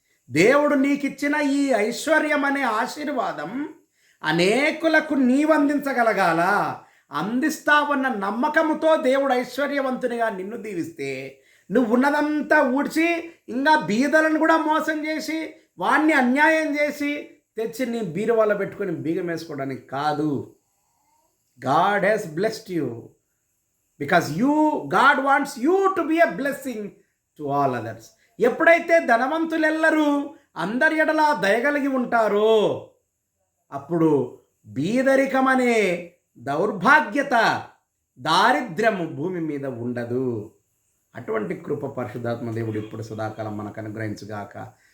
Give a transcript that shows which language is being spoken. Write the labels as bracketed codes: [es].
[te] దేవుడు నీకిచ్చిన ఈ ఐశ్వర్యం అనే ఆశీర్వాదం అనేకులకు నీవందించగలగాల. అందిస్తావన్న నమ్మకముతో దేవుడు ఐశ్వర్యవంతునిగా నిన్ను దీవిస్తే నువ్వు ఉన్నదంతా ఊడ్చి ఇంకా బీదలను కూడా మోసం చేసి వాణ్ణి అన్యాయం చేసి తెచ్చి నీ బీరువాలో పెట్టుకొని బీగం వేసుకోవడానికి కాదు. [en] God has blessed you because God wants you to be a blessing to all others. [te] ఎప్పుడైతే ధనవంతులెల్లరూ అందరి ఎడలా దయగలిగి ఉంటారో అప్పుడు బీదరికం అనే దౌర్భాగ్యత, దారిద్ర్యము భూమి మీద ఉండదు. అటువంటి కృప పరిశుద్ధాత్మ దేవుడు ఇప్పుడు సదాకాలం మనకు అనుగ్రహించుగాక.